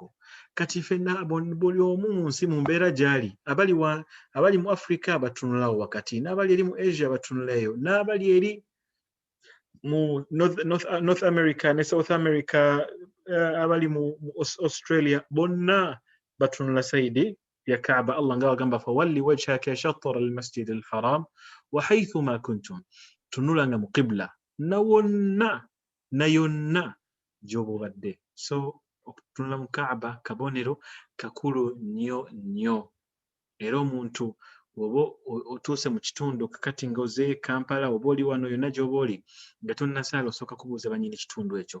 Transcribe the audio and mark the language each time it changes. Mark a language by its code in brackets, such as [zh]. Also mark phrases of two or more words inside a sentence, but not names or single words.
[lg] Kati ffenna buli omu mu nsi mu mbeera gy'ali abali mu Africa batunulawo wakati n'abali eri mu Asia batunulayo n'abali eri mu North America ne South America abali mu Australia bonna batunula sayidi ya Kaaba. [ar] Allah [lg] nga wagamba [ar] فول وجهك شطر المسجد الحرام وحيث ما كنتم. [lg] Tunulanga mu qibla na yonna gy'oba obadde. So okutunula mu Kaaba kabonero kakulu nnyo era omuntu obo otuuse mu kitundu kakati ngoze Kampala oba oli wano yonna gy'oba oli nga tonnasaala osooka kubuuza bannyini kitundu ekyo.